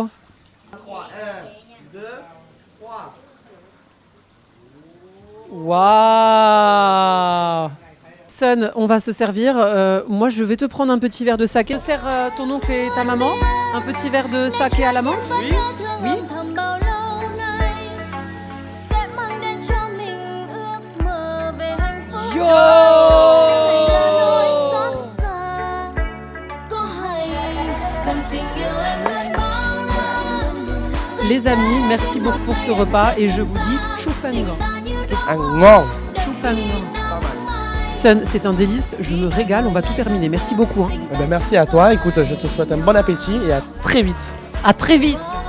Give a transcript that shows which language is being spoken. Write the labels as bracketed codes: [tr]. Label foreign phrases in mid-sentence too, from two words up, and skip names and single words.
[fr] 3, 1, 2, 3. Waouh. Sun, on va se servir. Moi, je vais te prendre un petit verre de saké. Je sers ton oncle et ta maman un petit verre de saké à la menthe. Oui. Oui. [vi] thầm bao lâu nay sẽ mang đến cho mình ước mơ về hạnh phúc Yo. hay là nỗi xót xa có hay rằng tình yêu em luôn bao la. [fr] Les amis, merci beaucoup pour ce repas et je vous dis choupangan. [vi] Un ngon. [fr] Choupangan. Sun, c'est un délice, je me régale, on va tout terminer. Merci beaucoup. Hein. Eh ben, merci à toi. Écoute, je te souhaite un bon appétit et à très vite. À très vite.